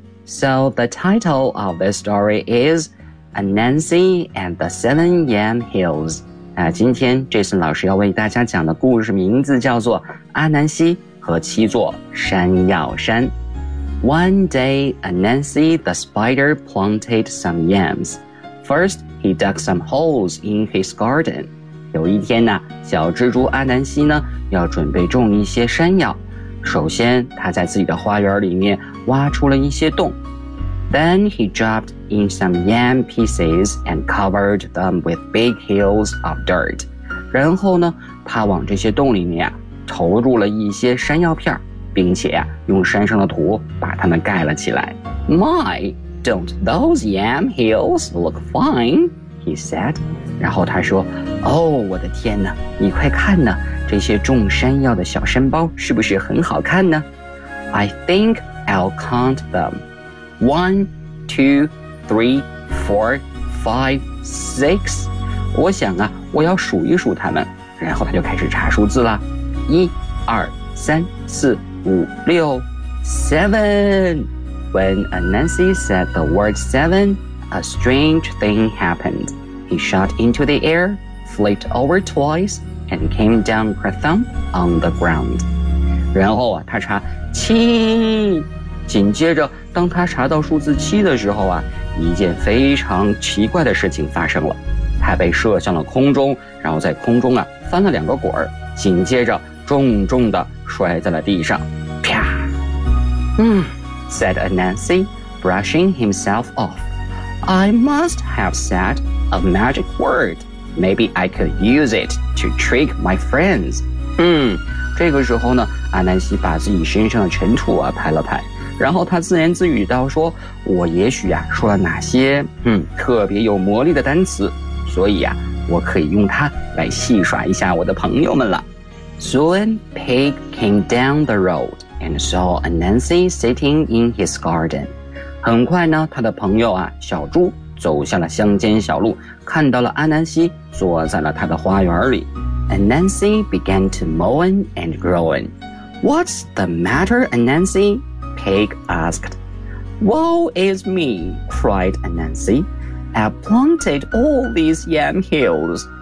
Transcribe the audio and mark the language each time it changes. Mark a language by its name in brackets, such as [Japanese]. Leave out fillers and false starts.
[English] So the title of this story is Anansi and the Seven Yam Hills. [Chinese] 今天 Jason 老师要为大家讲的故事名字叫做《阿南西和七座山药山》。 [English] One day, Anansi the spider planted some yams. First, he dug some holes in his garden. [Chinese] 有一天呢，小蜘蛛阿南西呢要准备种一些山药。首先他在自己的花园里面挖出了一些洞。 [English] Then he dropped in some yam pieces and covered them with big hills of dirt. [Chinese] 然后呢，他往这些洞里面投入了一些山药片，并且用山上的土把它们盖了起来。 [English] My, don't those yam hills look fine? He said. [Chinese] 然后他说，哦，我的天哪，你快看呢，这些种山药的小山包是不是很好看呢？ [English] I think I'll count them. 1, 2, 3, 4, 5, 6 [Chinese] 我想啊，我要数一数他们。然后他就开始查数字了。 [English] 1, 2, 3, 4, 5, 6, 7 When Anansi said the word 7, a strange thing happened. He shot into the air, flipped over twice, and came down kerthump on the ground. [Chinese] 然后啊，他查七。紧接着当他查到数字七的时候啊，一件非常奇怪的事情发生了。他被射向了空中，然后在空中啊翻了两个滚儿，紧接着重重地摔在了地上。啪。 [English] said Anansi, brushing himself off. I must have said a magic word. Maybe I could use it to trick my friends. [Chinese] 这个时候呢，阿南西把自己身上的尘土啊拍了拍。然后他自言自语道，说我也许啊说了哪些特别有魔力的单词，所以啊我可以用它来戏耍一下我的朋友们了。 [English] Soon Pig came down the road and saw Anansi sitting in his garden. [Chinese] 很快呢，他的朋友啊小猪走下了乡间小路，看到了阿南西坐在了他的花园里。 [English] Anansi began to moan and groan. What's the matter, AnansiPig asked. Woe is me, cried Anansi. I've planted all these yam hills.